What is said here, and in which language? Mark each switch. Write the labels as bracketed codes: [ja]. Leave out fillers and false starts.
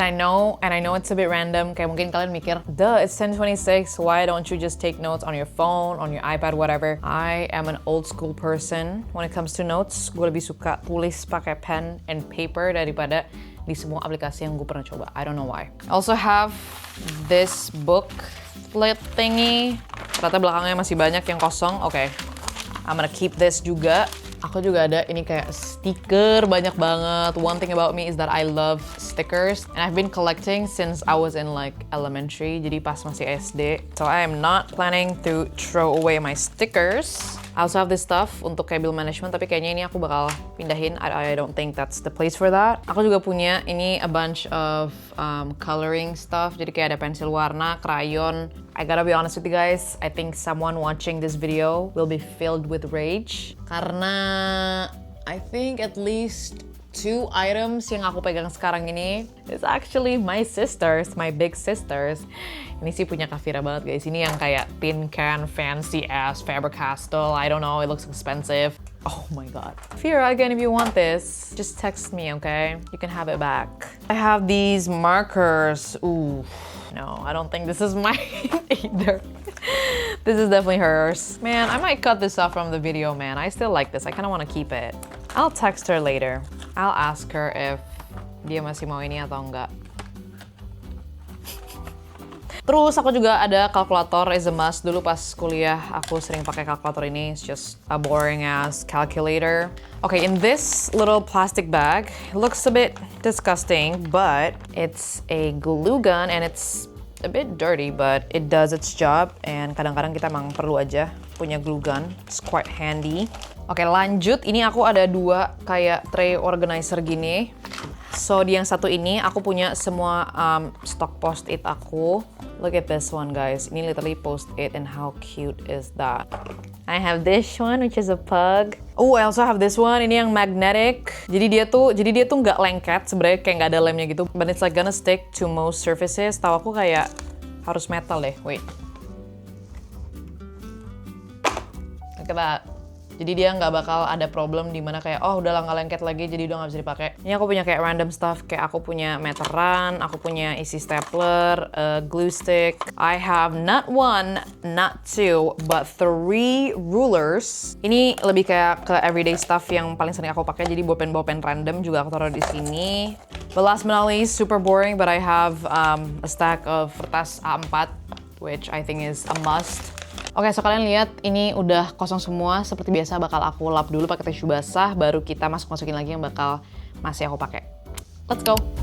[en] And I know it's a bit random, [id] kayak mungkin kalian mikir, duh, [en] it's 10:26, why don't you just take notes on your phone, on your iPad, whatever. I am an old school person when it comes to notes. [id] Gue lebih suka tulis pakai [en] pen and paper [id] daripada di semua aplikasi yang gue pernah coba. [en] I don't know why. I also have this book flip thingy. [id] Ternyata belakangnya masih banyak yang kosong. [en] Okay, I'm gonna keep this [id] juga. Aku juga ada ini kayak stiker banyak banget. [en] One thing about me is that I love stickers and I've been collecting since I was in like elementary, [id] jadi pas masih SD. [en] So I am not planning to throw away my stickers. I also have this stuff [id] untuk kayak bill management, tapi kayaknya ini aku bakal pindahin. [en] I don't think that's the place for that. [id] Aku juga punya ini [en] a bunch of coloring stuff, [id] jadi kayak ada pensil warna, [en] crayon. I gotta be honest with you guys, I think someone watching this video will be filled with rage. Karena I think at least 2 items [id] yang aku pegang sekarang ini [en] is actually my sisters, my big sisters. [id] Ini sih punya Kavira banget guys. Ini yang kayak tin can, [en] fancy ass, [id] Faber-Castell. [en] I don't know, it looks expensive. Oh my god. Kavira, again, if you want this, just text me, okay? You can have it back. I have these markers. Ooh. No, I don't think this is mine either. This is definitely hers. Man, I might cut this off from the video, man. I still like this. I kind of want to keep it. I'll text her later. I'll ask her if [id] dia masih mau ini atau enggak. Terus aku juga ada kalkulator [en] is a must. [id] Dulu pas kuliah aku sering pakai kalkulator ini. [en] It's just a boring ass calculator. Okay, in this little plastic bag, it looks a bit disgusting, but it's a glue gun and it's a bit dirty, but it does its job. And [id] kadang-kadang kita emang perlu aja punya [en] glue gun. It's quite handy. Oke, lanjut. [id] Ini aku ada 2 kayak tray organizer gini. So, di yang satu ini aku punya semua stock post-it aku. [en] Look at this one, guys. Ini literally post-it and how cute is that? I have this one, which is a pug. Oh, I also have this one. [id] Ini yang magnetic. Jadi dia tuh nggak lengket. Sebenarnya kayak nggak ada lemnya gitu. [en] But it's like gonna stick to most surfaces. [id] Tahu aku kayak harus metal deh. Wait. [en] Look at that. [id] Jadi dia nggak bakal ada problem di mana kayak oh udah nggak lengket lagi jadi udah nggak bisa dipakai. Ini aku punya kayak random stuff, kayak aku punya meteran, aku punya isi stapler, glue stick. [en] I have not 1, not 2, but 3 rulers. [id] Ini lebih kayak ke everyday stuff yang paling sering aku pakai, jadi bolpen random juga aku taruh di sini. [en] But last but not least, super boring, but I have a stack of kertas A4, which I think is a must. [id] Oke, so kalian lihat ini udah kosong semua. Seperti biasa bakal aku lap dulu pakai tisu basah, baru kita masukin lagi yang bakal masih aku pakai. [en] Let's go.